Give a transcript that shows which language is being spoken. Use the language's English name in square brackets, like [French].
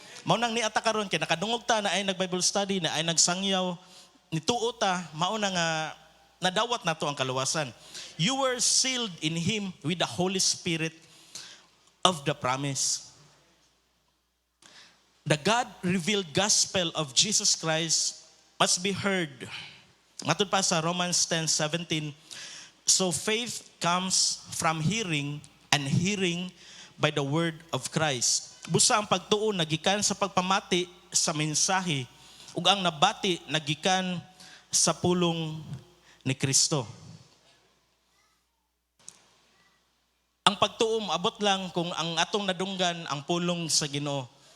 [Cebuano] Mao nang niata karon kay nakadungog ta na ay nag-Bible study, na ay nagsangyaw, nituo ta, mao na nga nadawat nato ang kaluwasan. [English] You were sealed in Him with the Holy Spirit of the promise. The God-revealed gospel of Jesus Christ must be heard. [Cebuano] Matod pa sa [English] Romans 10:17, so faith comes from hearing, and hearing by the word of Christ. [Cebuano] Busa ang pagtuo nagikan sa pagpamati sa mensahe, ug ang nabati nagikan sa pulong ni Kristo. Ang pagtuo abot lang kung ang atong nadunggan ang pulong sa Ginoo.